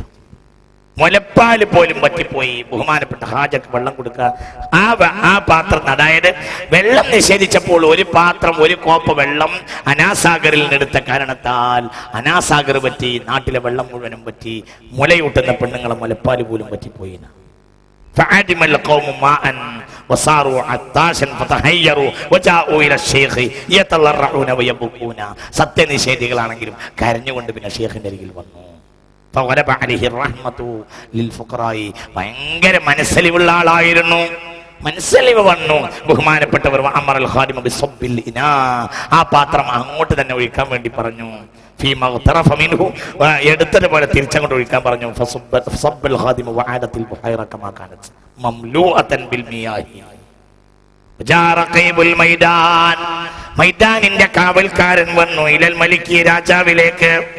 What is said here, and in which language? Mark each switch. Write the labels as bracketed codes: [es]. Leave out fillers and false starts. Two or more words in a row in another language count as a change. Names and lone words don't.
[ml] മുലപ്പാല് പോലും പറ്റിപ്പോയി. ബഹുമാനപ്പെട്ട ഹാജക്ക് വെള്ളം കൊടുക്കുക. ആ പാത്രം, അതായത് വെള്ളം നിഷേധിച്ചപ്പോൾ ഒരു പാത്രം, ഒരു കോപ്പ വെള്ളം അനാസാഗറിൽ നിന്നെടുത്ത കാരണത്താൽ അനാസാഗർ പറ്റി, നാട്ടിലെ വെള്ളം മുഴുവനും പറ്റി. മുലയൂട്ടുന്ന പെണ്ണുങ്ങളെ മുലപ്പാല് പോലും പറ്റിപ്പോയി. [ar] فعدم القوم ماء وصاروا عطاشا فتحيروا وجاءوا الى الشيخ يتضرعون ويبكون. [ml] സത്യനിഷേധികളാണെങ്കിലും കരഞ്ഞുകൊണ്ട് പിന്നെ ഷെയ്ഖിന്റെ അരികിൽ വന്നു. [ar] فغلب عليه الرحمة للفقراء. [ml] ഭയങ്കര മനസ്സലിവുള്ള ആളായിരുന്നു. മനസ്സിലിവ് വന്നു. ബഹുമാനപ്പെട്ടവർ [ar] أمر الخادم بصب الإناء, [ml] ആ പാത്രം അങ്ങോട്ട് തന്നെ ഒഴിക്കാൻ വേണ്ടി പറഞ്ഞു. എടുത്തതുപോലെ തിരിച്ചങ്ങോട്ട് ഒഴിക്കാൻ പറഞ്ഞു. മൈതാനിന്റെ കാവൽക്കാരൻ വന്നു [ar] إلى الملك, [ml] രാജാവിലേക്ക്.